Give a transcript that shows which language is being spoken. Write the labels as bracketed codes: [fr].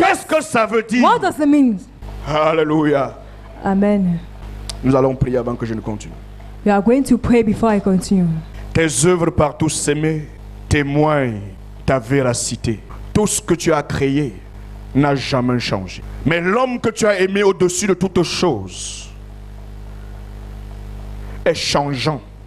[fr] Qu'est-ce que ça veut dire? [en] What does it mean? Alléluia. Amen. [fr] Nous allons prier avant que je ne continue. [en] We are going to pray before I continue. [fr] Tes œuvres par tous s'aimer témoignent ta véracité. Tout ce que tu as créé n'a jamais changé. Mais l'homme que tu as aimé au-dessus de toutes choses est changeant.